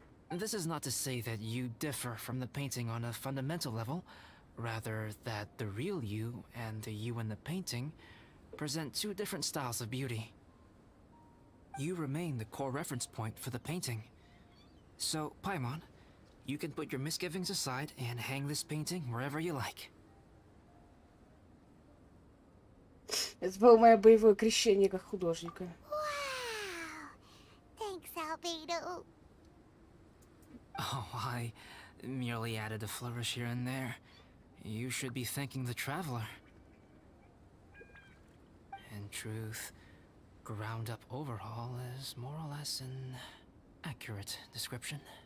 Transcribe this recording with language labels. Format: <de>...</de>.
<en>This is not to say that you differ from the painting on a fundamental level, rather that the real you and the you in the painting present two different styles of beauty. You remain the core reference point for the painting. So, Paimon, you can put your misgivings aside and hang this painting wherever you like.</en> <ru>Это было мое боевое крещение как художника.</ru> <en>Wow! Thanks, Albedo. Oh, I merely added a flourish here and there. You should be thanking the traveler. In truth, ground-up overhaul is more or less an accurate description.</en>